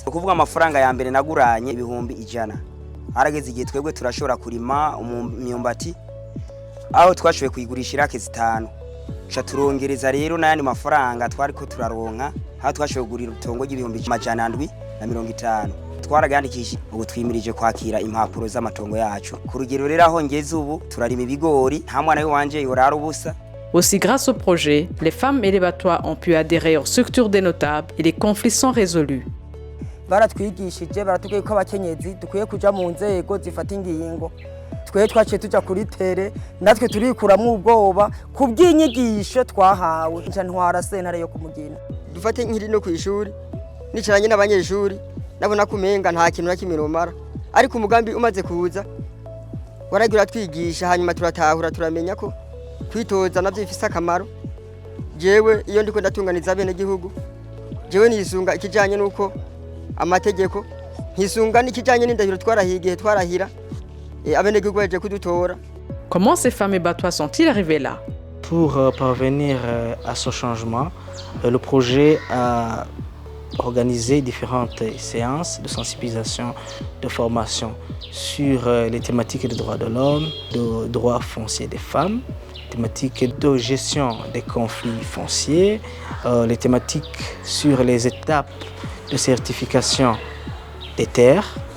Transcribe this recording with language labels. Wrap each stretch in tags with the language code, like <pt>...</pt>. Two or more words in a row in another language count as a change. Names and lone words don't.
<rn>Ukuvuga amafaranga ya mbere naguranye ibihumbi 100. Harageze igihe twebwe turashobora kurima imyumbati aho twashoboye kuyigurisha irake 5. Cha turongereza rero n'ayandi mafaranga twari ko turaronka aho twashoboye kugurira utongo y'ibihumbi 750. Twaragandikishije ubu twimirije kwakira impapuro z'amatongo yacu. Ku rugero rero aho ngeze ubu turarima ibigori nta mwana wanje yorara ubusa.</rn> <fr>Aussi, grâce au projet, les femmes et les Batois ont pu adhérer aux structures des notables et les conflits sont résolus.</fr> <rn>Baratwigishije baratubwiye ko abakenyezi dukwiye kuja mu nzego zifata ingingo. Twe twaciye tuja kuri tere natwe turikuramwo ubwoba kubw'inyigisho twahawe. Nca ntwara sentare yo kumugina. Dufate nkiri no kwishuri nicaranye n'abanyeshuri nabona kumenga nta kintu nakimira ariko umugambi umaze kuza waragira twigisha hanyuma turatahura turamenya ko kwitoza navyo bifise akamaro. Jewe iyo ndiko ndatunganiza bene gihugu jewe nisunga ikijanye nuko amategeko ntisunga n'ikijanye n'indahiro twarahigiye twarahira abene gihugu baje kudutora.</rn> <fr>Comment ces femmes et Batois sont-ils arrivés là? Pour parvenir à ce changement, le projet a organisé différentes séances de sensibilisation, de formation sur les thématiques des droits de l'homme, de droits fonciers des femmes, thématiques de gestion des conflits fonciers, les thématiques sur les étapes de certification des terres.</fr>